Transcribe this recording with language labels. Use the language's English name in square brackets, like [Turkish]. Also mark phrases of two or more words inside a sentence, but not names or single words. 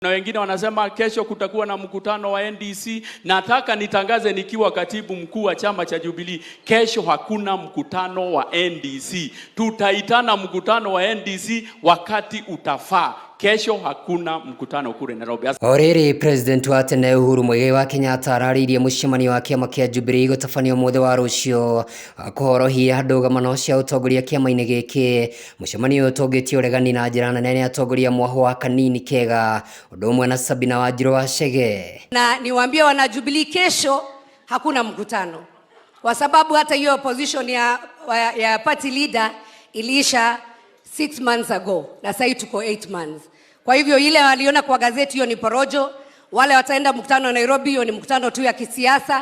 [Swahili] Na wengine wanasema kesho kutakuwa na mkutano wa NDC. Nataka nitangaze nikiwa katibu mkuu wa chama cha Jubilee, kesho hakuna mkutano wa NDC. Tutaitana mkutano wa NDC wakati utafaa. Kesho hakuna mkutano kule Nairobi. [Kikuyu] Oriri president wa tene Uhuru wa Kenyatta araririe mucemanio wa kiama kia Jubilee gutafanio mothe wa rucio kuhorohia ndũgamano cia utongoria kiama-ini giki. Mucemanio utongĩtie uregani na njĩra nene nĩ atongoria mwaho wa Kanini Kega ũndũ ũmwe na Sabina wa Chege. [Swahili] Na niwaambie wana Jubilee, kesho hakuna mkutano kwa sababu hata hiyo position ya [English] party leader [Swahili] iliisha [English] 6 months ago [Swahili] na sasa tuko 8 months. Kwa hivyo ile waliona kwa gazeti hiyo ni porojo. Wale wataenda mkutano Nairobi, hiyo ni mkutano tu ya kisiasa.